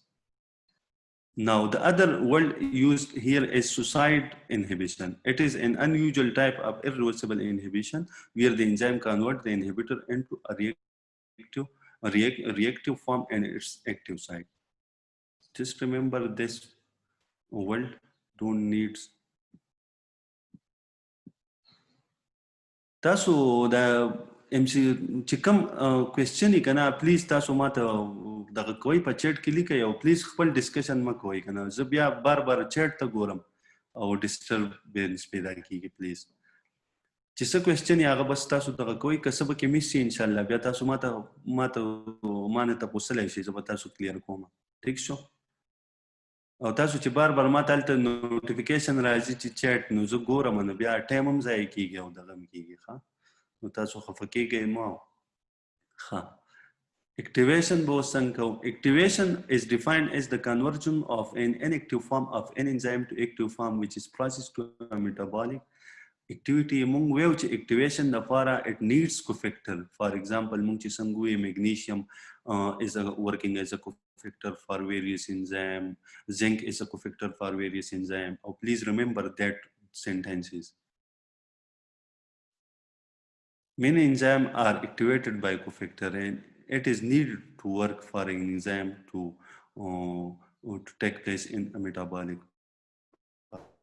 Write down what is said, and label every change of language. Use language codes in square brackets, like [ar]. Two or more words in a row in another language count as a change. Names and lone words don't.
[en] Now, the other word used here is suicide inhibition. It is an unusual type of irreversible inhibition where the enzyme converts the inhibitor into a reactive form and its active site. Just remember this word, don't need. [ps] تاسو دا MC چې کوم کوېسچن یې کنه پلیز تاسو ماته دغه کوئ په چیټ کې لیکئ او پلیز خپل ډسکشن مه کوئ کنه زه بیا بار بار چیټ ته ګورم او ډسټربنس پیدا کیږي پلیز چې څه کوېسچن یې هغه بس تاسو دغه کوئ که څه به کې مس شي انشاءالله بیا تاسو ماته مانه تپوسلی شئ زه به تاسو کلیر کوم ټیک شو او تاسو چې بار بار ماته هلته نوټیفیکیشن راځي چې چیټ نو زه ګورم نو بیا ټایم هم ضایع کیږي او دغه هم کیږي ښه نو تاسو خفه کیږئ مه ښه activation به اوس څنګه کوو [en] activation is defined as the conversion of an inactive form of an enzyme to active form which is processed to a metabolic activity. [ps] مونږ ویو چې [en] activation لپاره it needs cofactor. For example [ps] مونږ چې څنګه وی [en] magnesium is working as a cofactor for various enzyme, zinc is a cofactor for various enzyme. Oh, please remember that sentences. Many enzymes are activated by cofactor and it is needed to work for an enzyme to to take place in a metabolic pathway.